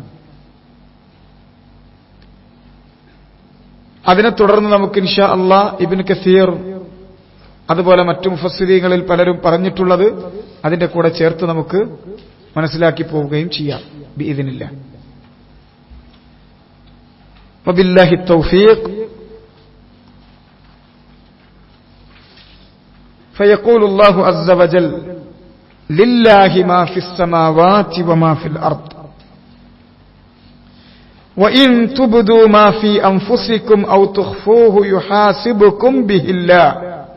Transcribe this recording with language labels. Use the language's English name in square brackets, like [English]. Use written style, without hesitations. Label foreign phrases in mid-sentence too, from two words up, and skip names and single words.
[Malayalam] അതിനെ തുടർന്ന് നമുക്ക് [Arabic] إن شاء الله [Malayalam] ഇബ്നു കസീർ അതുപോലെ മറ്റു മുഫസ്സിരീങ്ങളിൽ പലരും പറഞ്ഞിട്ടുള്ളത് അതിന്റെ കൂടെ ചേർത്ത് നമുക്ക് മനസ്സിലാക്കി പോവുകയും ചെയ്യാം ബിഇദ്നില്ലാഹ്. [Arabic] وبالله التوفيق. فيقول الله عز وجل لله ما في السماوات وما في الأرض وإن تبدوا ما في أنفسكم أو تخفوه يحاسبكم به الله